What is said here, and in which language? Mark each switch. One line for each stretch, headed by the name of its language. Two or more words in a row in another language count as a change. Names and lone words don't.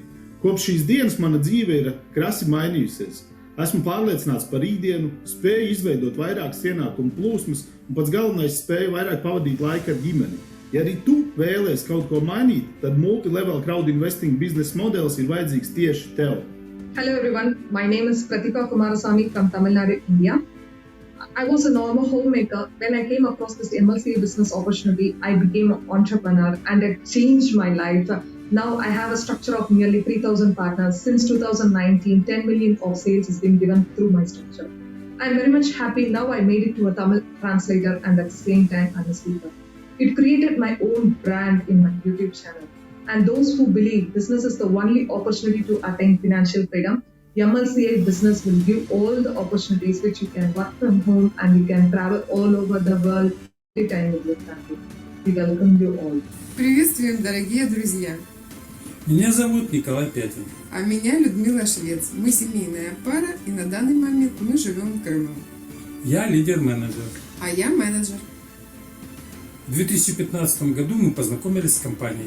Latvian: Kopš šīs dienas mana dzīve ir krasi mainījusies. Esmu pārliecināts par rītdienu, spēju izveidot vairākas ienākumu plūsmas un pats galvenais spēju vairāk pavadīt laiku ar ģimeni. Ja arī tu vēlies kaut ko mainīt, tad Multilevel Crowdinvesting biznesa modelis ir vajadzīgs tieši tev.
English: Hello everyone, my name is Pratika Kumarasamy from Tamil Nadu, India. I was a normal homemaker. When I came across this MLCI business opportunity, I became an entrepreneur and it changed my life. Now I have a structure of nearly 3,000 partners. Since 2019, 10 million of sales has been given through my structure. I'm very much happy now I made it to a Tamil translator and at the same time I'm a speaker. It created my own brand in my YouTube channel. And those who believe business is the only opportunity to attain financial freedom, MLCI business will give all the opportunities which you can work from home and you can travel all over the world anytime with your family. We welcome you all.
Russian: Приветствуем, дорогие друзья! Меня зовут Николай Пятин. А меня Людмила Швец. Мы семейная пара и на данный момент мы живем в Крыму. Я лидер-менеджер. А я менеджер. В 2015 году мы познакомились с компанией.